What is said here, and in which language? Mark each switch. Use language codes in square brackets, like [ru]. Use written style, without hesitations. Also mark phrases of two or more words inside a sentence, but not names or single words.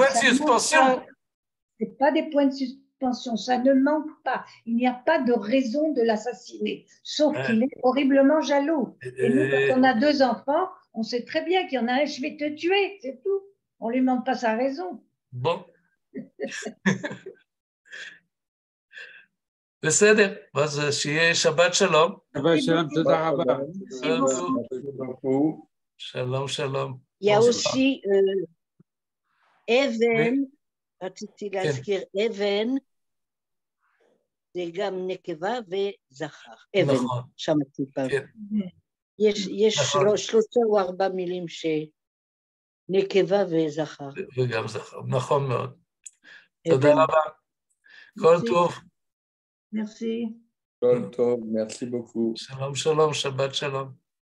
[fr] Les points de suspension... Ce n'est pas des points de suspension, ça ne manque pas. Il n'y a pas de raison de l'assassiner, sauf qu'il est horriblement jaloux. Et nous, quand on a 2 enfants, on sait très bien qu'il y en a un, je vais te tuer, c'est tout. On ne lui demande pas sa raison. Bon. [he] בסדר, אז שיהיה שבת שלום. שבת שלום, תודה רבה. שלום. [fr] Il y a aussi Even, [he] רציתי להזכיר, אבן זה גם נקבה וזכר. אבן, שם הטיפה. יש 3 או 4 מילים שנקבה וזכר. וגם זכר, נכון מאוד. תודה רבה. כל טוב. [fr] Merci. Merci beaucoup. [he] שלום, שלום, שבת שלום.